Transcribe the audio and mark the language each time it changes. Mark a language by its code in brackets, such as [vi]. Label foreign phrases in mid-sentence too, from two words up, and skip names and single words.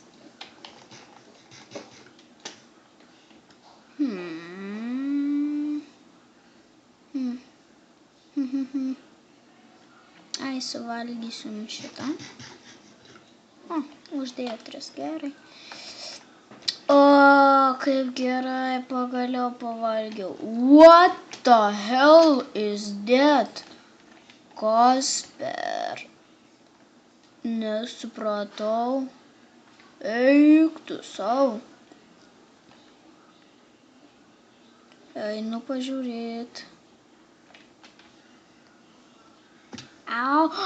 [lt] Ai, suvalgysiu šitą. O, uždėjo 3, gerai. O, kaip gerai, pagaliau pavalgiau. [en] What the hell is that? [lt] Kas per? Nesupratau. Eik tu savo. Einu pažiūrėt. Au.